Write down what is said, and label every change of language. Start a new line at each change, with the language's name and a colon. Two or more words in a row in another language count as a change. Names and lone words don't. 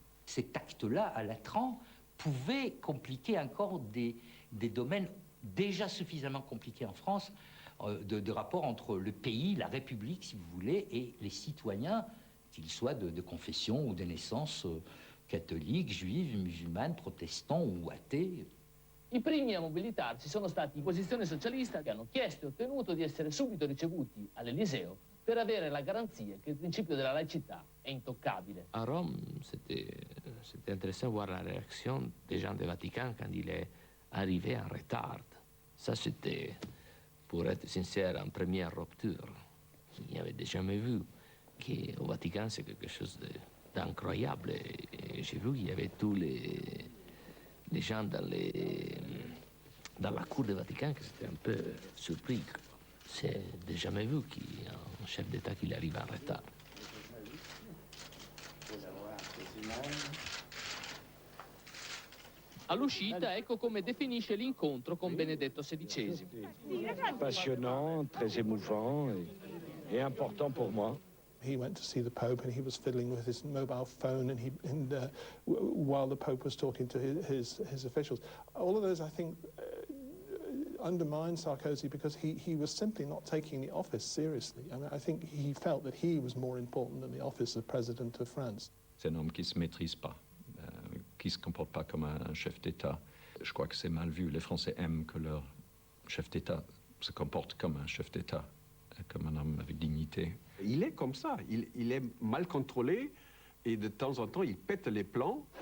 French: Cet acte-là, à Latran, pouvait compliquer encore des domaines déjà suffisamment compliqués en France, de rapport entre le pays, la République, si vous voulez, et les citoyens, qu'ils soient de confession ou de naissance catholique, juive, musulmane, protestants ou athée.
Italian: I primi a mobilitarsi sono stati i posizioni socialista che hanno chiesto e ottenuto di essere subito ricevuti all'Eliseo per avere la garanzia che il principio della laicità è intoccabile.
French: À Rome, c'était intéressant de voir la réaction des gens du Vatican quand il est arrivé en retard. Ça, c'était, pour être sincère, une première rupture. Il n'y avait jamais vu qu'au Vatican, c'est quelque chose d'incroyable. Et j'ai vu qu'il y avait tous les gens dans la cour du Vatican qui étaient un peu surpris. C'est jamais vu qu'il y a un chef d'État qui arrive en retard.
Italian: All'uscita, ecco come definisce l'incontro con Benedetto XVI.
French: Passionnant, très émouvant et important pour moi.
English: He went to see the Pope and he was fiddling with his mobile phone while the Pope was talking to his officials. All of those, I think, undermined Sarkozy because he was simply not taking the office seriously. I mean, I think he felt that he was more important than the office of President of France.
French: C'est un homme qui ne se maîtrise pas, qui ne se comporte pas comme un chef d'État. Je crois que c'est mal vu. Les Français aiment que leur chef d'État se comporte comme un chef d'État, comme un homme avec dignité. Il est comme ça, il est mal contrôlé et de temps en temps il pète les plans.